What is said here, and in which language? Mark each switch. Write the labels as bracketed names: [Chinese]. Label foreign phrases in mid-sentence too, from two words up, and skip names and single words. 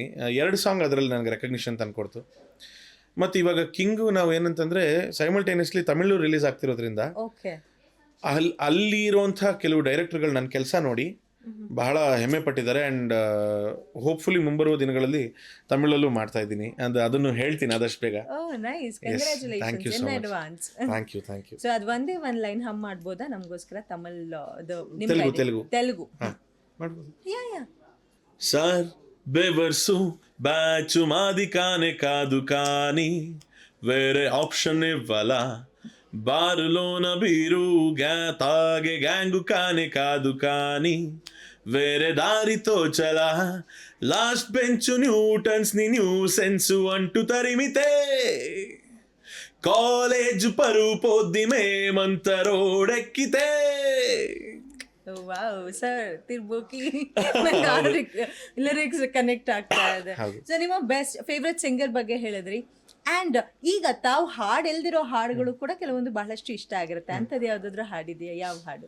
[Kannada] 2 ಸಾಂಗ್ ಅದರಲ್ಲಿ ನನಗೆ ರೆಕಗ್ನಿಷನ್ ತಂದುಕೊಡ್ತು. ಮತ್ತು ಇವಾಗ ಕಿಂಗು ನಾವು ಏನಂತಂದರೆ ಸೈಮಲ್ಟೇನಿಯಸ್ಲಿ ತಮಿಳು ರಿಲೀಸ್ ಆಗ್ತಿರೋದ್ರಿಂದ ಅಲ್ಲಿ ಇರುವಂಥ ಕೆಲವು ಡೈರೆಕ್ಟರ್ಗಳು ನನ್ನ ಕೆಲಸ ನೋಡಿ ಬಹಳ ಹೆಮ್ಮೆ ಪಟ್ಟಿದ್ದಾರೆ. [English] and hopefully [Kannada] ಮುಂಬರುವ ದಿನಗಳಲ್ಲಿ ತಮಿಳಲ್ಲೂ ಮಾಡ್ತಾ ಇದ್ದೀನಿ. ಅದನ್ನು ಹೇಳ್ತೀನಿ ಆದಷ್ಟು ಬೇಗ. [English] thank you so much. thank you. [Kannada] ಸೊ ಅದು ಒಂದೇ ಒಂದು [English] line hum [Kannada] ಮಾಡ್ಬೋದಾ ನಮಗೋಸ್ಕರ? ತೆಲುಗು ಮಾಡ್ಬೋದು. ಯಾ [Telugu] సార్ బెవర్సు బ్యాచు మాది కానే కాదు కానీ వేరే ఆప్షన్ ఇవ్వాలా, బారులోన బీరు తాగే గ్యాంగు కానే కాదు కానీ వేరే దారితో చలా, [English] last bench Newtons [Telugu] ని [English] new sense [Telugu] అంటూ తరిమితే కాలేజ్ పరువు పొద్ది మేమంత రోడెక్కితే. [English] wow sir, [Kannada] ತಿರ್ಬೋಕಿ [English] lyrics connect [Kannada] ಆಗ್ತಾ ಇದೆ. ಸೊ ನಿಮ್ಮ [English] best favourite singer [Kannada] ಬಗ್ಗೆ ಹೇಳಿದ್ರಿ. ಆ್ಯಂಡ್ ಈಗ ತಾವು ಹಾಡು ಎಲ್ದಿರೋ ಹಾಡುಗಳು ಕೂಡ ಕೆಲವೊಂದು ಬಹಳಷ್ಟು ಇಷ್ಟ ಆಗಿರುತ್ತೆ. ಅಂಥದ್ದು ಯಾವುದಾದ್ರೂ ಹಾಡಿದೆಯಾ? ಯಾವ ಹಾಡು?